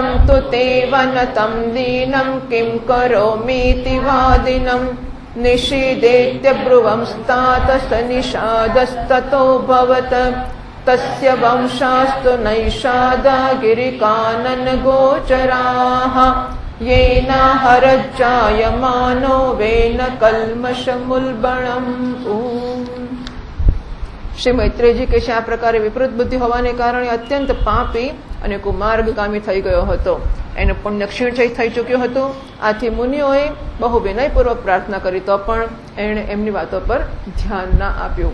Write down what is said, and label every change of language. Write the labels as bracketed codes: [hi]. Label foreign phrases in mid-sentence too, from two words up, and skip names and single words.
[sa] तु ते वनतं दीनं किं करोमीति वादिनं निषीदेत्य ब्रुवंस्तातस निषादस्ततो भवत तस्य वंशास्तु नैषादा गिरिकाननगोचराः येनाहरज्जायमानो वेन कल्मषमुल्बणम्। [gu] શ્રી મૈત્રેયજી કહે છે, આ પ્રકારે વિપરીત બુદ્ધિ હોવાને કારણે અત્યંત પાપી અને કુમાર્ગગામી થઈ ગયો હતો. એનો પુણ્ય ક્ષીણ થઈ ચૂક્યો હતો. આથી મુનિઓએ બહુ વિનયપૂર્વક પ્રાર્થના કરી તો પણ એણે એમની વાતો પર ધ્યાન ના આપ્યું.